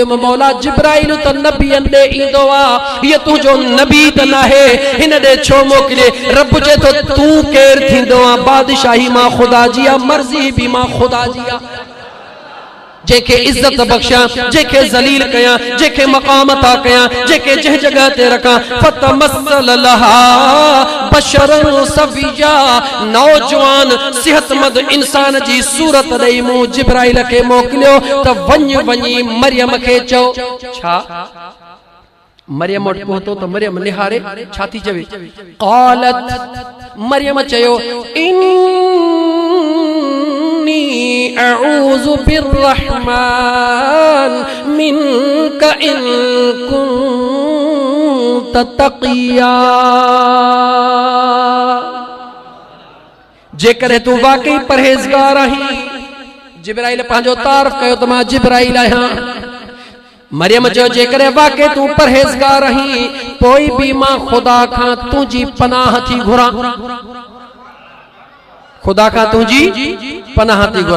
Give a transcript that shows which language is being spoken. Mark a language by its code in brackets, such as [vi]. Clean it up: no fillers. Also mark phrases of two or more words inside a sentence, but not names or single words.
[sd] मौला जिब्राइल त नबियनि ॾे ईंदो आहे, हीअ तुंहिंजो नबी त नाहे, हिन ॾे छो मोकिले? रब चए थो तूं केरु थींदो आहे? बादशाही मां ख़ुदा जी आहे, मर्ज़ी बि मां ख़ुदा जी आहे। जेके इज्जत बख्शा, जेके जलील कया, जेके मकाम ता कया, जेके जह जगह ते रखा। [ar] فتمثل لها بشرا سويا. [sd] नौजवान सेहतमंद इंसान जी सूरत ॾेई मूं जिब्राइल खे मोकिलियो त वञी मरियम खे चओ। छा? मरियम वटि पहुतो त मरियम निहारे छा थी चवे? [ar] قالت مريم چيو أعوذ بالرحمن منك إن كنت تقيا. [sd] जेकरे तू वाकई परहेज़गार आहीं। जिब्राइल पंहिंजो तारीफ़ कयो त मां जिब्राइल आहियां। मरियम चयो जेकरे वाकई तू परहेज़गार आहीं, पोइ बि मां ख़ुदा खां तुंहिंजी पनाह थी घुरां, खुदा खां तुंहिंजी पनाह थी घुरां।